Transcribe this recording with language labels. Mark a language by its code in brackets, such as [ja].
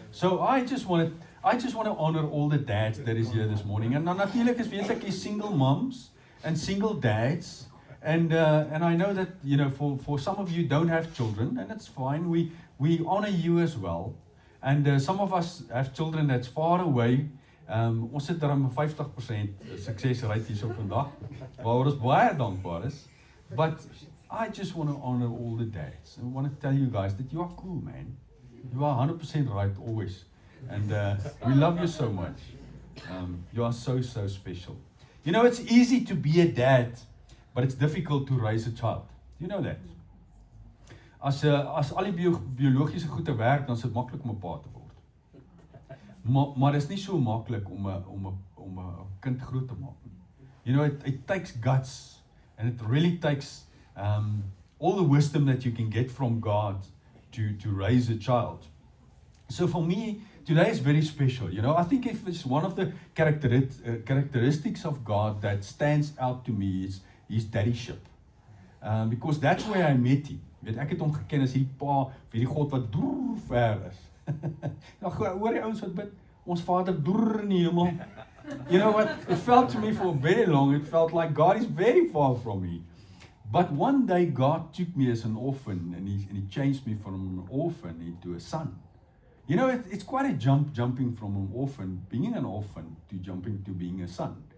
[en] So I just want to honor all the dads that is here this morning. And [af] natuurlik is weet ek is [en] single moms and single dads. And I know that, you know, for some of you don't have children, and it's fine. We honor you as well. And some of us have children that's far away. [af] Ons sit daarom 50% suksesrate hierso vandag, waaroor ons baie dankbaar is. [en] But I just want to honor all the dads. I want to tell you guys that you are cool, man. You are 100% right always. And we love you so much. You are so special. You know, it's easy to be a dad, but it's difficult to raise a child. Do you know that? [af] As al die biologiese goede werk, dan is dit maklik om 'n pa te word. Maar dis nie so maklik om 'n kind groot te maak nie. [en] You know, it takes guts, and it really takes all the wisdom that you can get from God to raise a child. So for me, today is very special. You know, I think if it's one of the characteristics of God that stands out to me is his daddyship. Because that's where I met him. [af] Weet, ek het hom geken as hierdie pa, hierdie God wat droer ver is. Nou hoor die ouens wat bid, ons Vader droer in die hemel. [en] You know what? It felt to me for very long, it felt like God is very far from me. But one day God took me as an orphan, and he changed me from an orphan into a son. You know, it's quite a jumping from an orphan, being an orphan, to jumping to being a son.